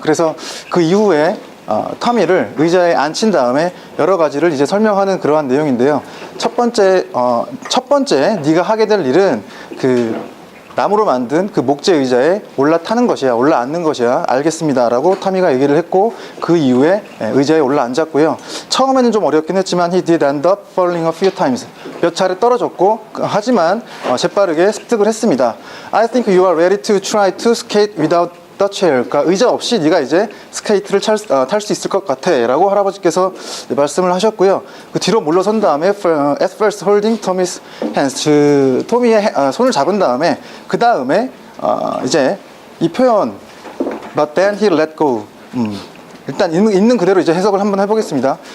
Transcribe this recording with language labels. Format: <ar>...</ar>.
<ko>그래서 그 이후에 터미를 의자에 앉힌 다음에 여러 가지를 이제 설명하는 그러한 내용인데요. 첫 번째 네가 하게 될 일은 그 나무로 만든 그 목재 의자에 올라타는 것이야, 올라앉는 것이야. 알겠습니다 라고 터미가 얘기를 했고, 그 이후에 의자에 올라앉았고요. 처음에는 좀 어렵긴 했지만</ko> <en>he did end up falling a few times.</en> <ko>몇 차례 떨어졌고, 하지만 재빠르게 습득을 했습니다.</ko> <en>I think you are ready to try to skate without the chair.</en> <ko>그러니까 의자 없이 네가 이제 스케이트를 탈 수 있을 것 같아 라고 할아버지께서 말씀을 하셨고요. 그 뒤로 물러선 다음에</ko> <en>at first holding Tommy's hands,</en> <ko>토미의 손을 잡은 다음에 그 다음에 이제 이 표현</ko> <en>but then he let go,</en> <ko>일단 있는 그대로 이제 해석을 한번 해보겠습니다.</ko>